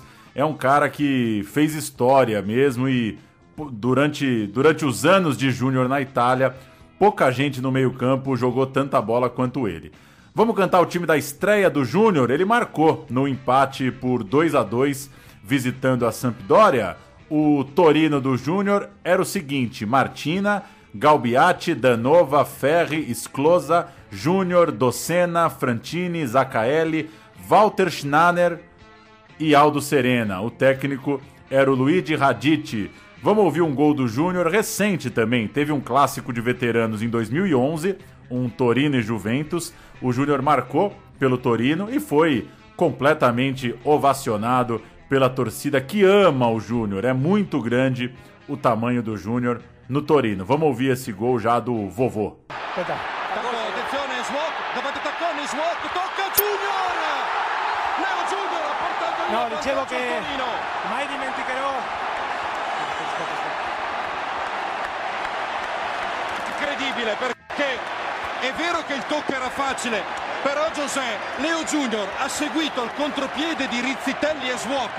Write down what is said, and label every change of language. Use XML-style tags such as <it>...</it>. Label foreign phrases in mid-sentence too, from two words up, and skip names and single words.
<pt>É um cara que fez história mesmo e durante os anos de Júnior na Itália, pouca gente no meio-campo jogou tanta bola quanto ele. Vamos cantar o time da estreia do Júnior? Ele marcou no empate por 2-2 visitando a Sampdoria. O Torino do Júnior era o seguinte: Martina, Galbiati, Danova, Ferri, Sclosa, Júnior, Docena, Frantini, Zaccaelli, Walter Schnanner e Aldo Serena. O técnico era o Luigi Radici. Vamos ouvir um gol do Júnior recente também. Teve um clássico de veteranos em 2011, um Torino e Juventus. O Júnior marcou pelo Torino e foi completamente ovacionado pela torcida que ama o Júnior. É muito grande o tamanho do Júnior no Torino. Vamos ouvir esse gol já do vovô.</pt> <it>Attenzione, Swok, davanti Tacconi, Swok, tocca Junior! Leo Junior ha portato il No, dicevo che Torino. mai dimenticherò. Incredibile, perché è vero che il tocco era facile, però José, Leo Junior ha seguito il contropiede di Rizzitelli e Swok.</it>